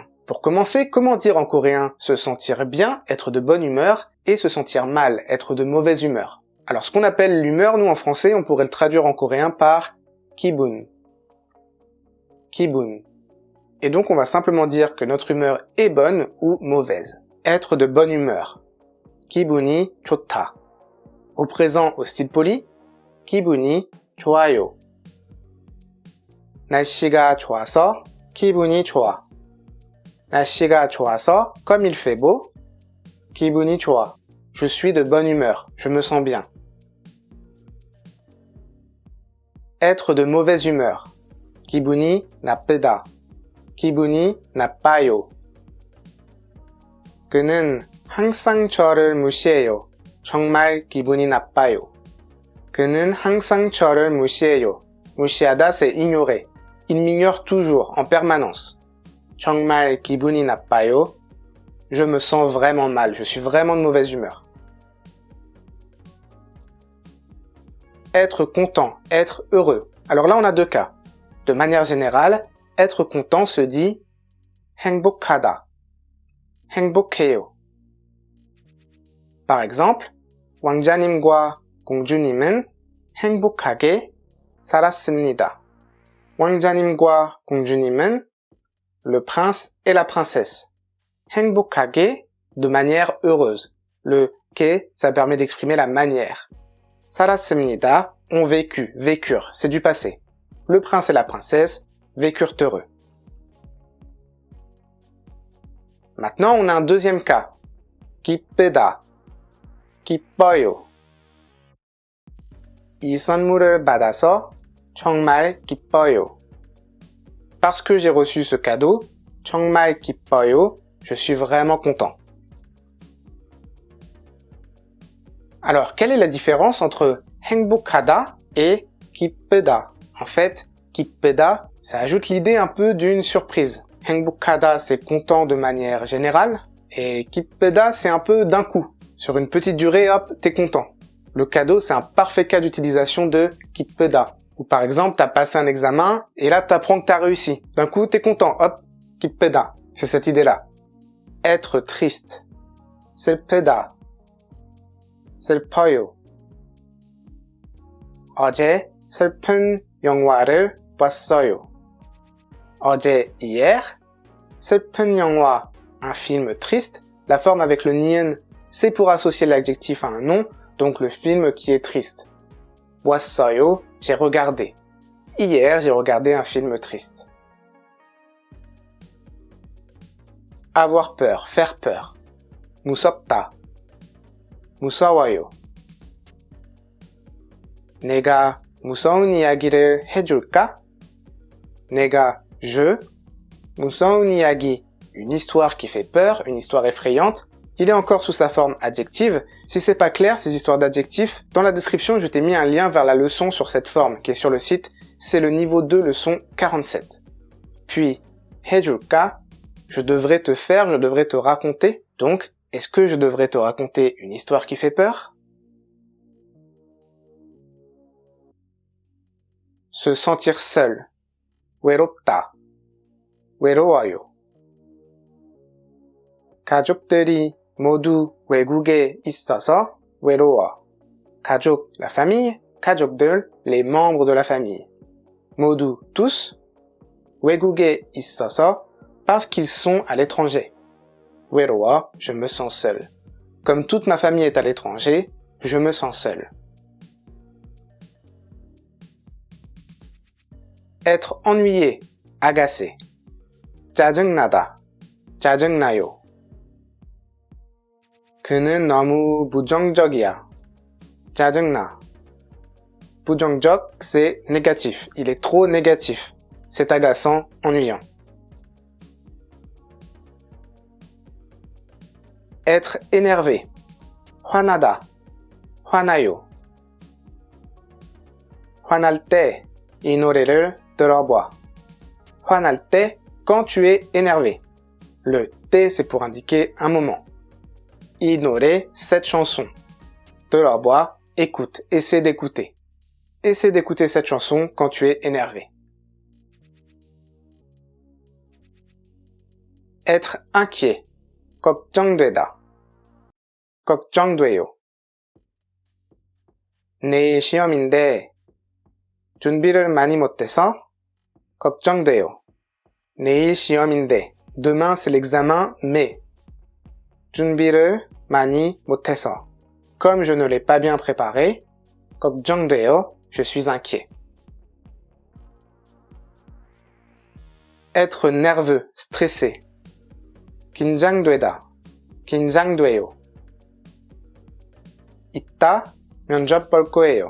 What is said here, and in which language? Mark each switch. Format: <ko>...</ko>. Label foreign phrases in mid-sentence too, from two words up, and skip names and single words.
<fr>Pour commencer, comment dire en coréen se sentir bien, être de bonne humeur, et se sentir mal, être de mauvaise humeur? Alors ce qu'on appelle l'humeur, nous en français, on pourrait le traduire en coréen par 기분.</fr> <ko>기분.</ko> <fr>Et donc on va simplement dire que notre humeur est bonne ou mauvaise. Être de bonne humeur.</fr> <ko>기분이 좋다.</ko> <fr>Au présent, au style poli,</fr> <ko>기분이 좋아요. 날씨가 좋아서 기분이 좋아. 날씨가 좋아서, comme il fait beau, 기분이 좋아.</ko> <fr>Je suis de bonne humeur, je me sens bien. Être de mauvaise humeur.</fr> <ko>기분이 나쁘다. 기분이 나빠요. 그는 항상 저를 무시해요. 정말 기분이 나빠요. 그는 항상 저를 무시해요. 무시하다,</ko> <fr>c'est ignorer. Il m'ignore toujours, en permanence. 정말 기분이 나빠요. Je me sens vraiment mal, je suis vraiment de mauvaise humeur. Être content, être heureux. Alors là, on a deux cas. De manière générale, être content se dit 행복하다. 행복해요. Par exemple,</fr> <ko>왕자님과 공주님은 행복하게 살았습니다. 왕자님과 공주님은</ko> <fr>le prince et la princesse. 행복하게, de manière heureuse. Le 게, ça permet d'exprimer la manière. 살았습니다, ont vécu, vécurent, c'est du passé. Le prince et la princesse vécurent heureux. Maintenant, on a un deuxième cas.</fr> <ko>기쁘다, 기뻐요. 이 선물을 받아서 정말 기뻐요.</ko> <fr>Parce que j'ai reçu ce cadeau,</fr> <ko>정말 기뻐요,</ko> <fr>je suis vraiment content. Alors, quelle est la différence entre 행복하다 et 기쁘다? En fait, 기쁘다, ça ajoute l'idée un peu d'une surprise. 행복하다, c'est content de manière générale, et 기쁘다, c'est un peu d'un coup. Sur une petite durée, hop, t'es content. Le cadeau, c'est un parfait cas d'utilisation de 기쁘다. Ou par exemple, t'as passé un examen, et là t'apprends que t'as réussi. D'un coup, t'es content, hop, 기쁘다. C'est cette idée-là. Être triste.</fr> <ko>슬프다. 슬퍼요. 어제 슬픈 영화를 봤어요. 어제, hier. 슬픈 영화,</ko> <fr>un film triste. La forme avec le ni은, c'est pour associer l'adjectif à un nom, donc le film qui est triste. 보았어요, j'ai regardé. Hier, j'ai regardé un film triste. Avoir peur, faire peur.</fr> <ko>무섭다. 무서워요. 내가 무서운 이야기를 해줄까? je, 무서운 이야기,</ko> <fr>une histoire qui fait peur, une histoire effrayante. Il est encore sous sa forme adjective. Si c'est pas clair, ces histoires d'adjectifs, dans la description, je t'ai mis un lien vers la leçon sur cette forme qui est sur le site. C'est le niveau 2, leçon 47. Puis, 해줄까? Je devrais te faire, je devrais te raconter. Donc, est-ce que je devrais te raconter une histoire qui fait peur? Se sentir seul.</fr> <ko>외롭다. 외로워요. 가족들이 모두 외국에 있어서 외로워. 가족,</ko> <fr>la famille. 가족들, les membres de la famille.</fr> <ko>모두, tous. 외국에 있어서,</ko> <fr>parce qu'ils sont à l'étranger. 외로워, je me sens seul. Comme toute ma famille est à l'étranger, je me sens seul. Être ennuyé, agacé.</fr> <ko>짜증나다, 짜증나요. 그는 너무 부정적이야. 짜증나. 부정적,</ko> <fr>c'est négatif. Il est trop négatif. C'est agaçant, ennuyant. Être énervé.</fr> <ko>화나다. 화나요. 화날 때 이 노래를 들어봐. 화날 때,</ko> <fr>quand tu es énervé. Le T, c'est pour indiquer un moment.</fr> <ko>이 노래,</ko> <fr>cette chanson. 들어봐, écoute, essaie d'écouter. Essaie d'écouter cette chanson quand tu es énervé. Être inquiet.</fr> <ko>걱정되다. 걱정돼요. 내일 시험인데 준비를 많이 못해서 걱정돼요. 내일 시험인데.</ko> <fr>Demain, c'est l'examen, mais.</fr> <ko>준비를 많이 못해서.</ko> <fr>Comme je ne l'ai pas bien préparé, 걱정돼요, je suis inquiet. Être nerveux, stressé.</fr> <ko>긴장되다. 긴장돼요. 이따 면접 볼 거예요.</ko>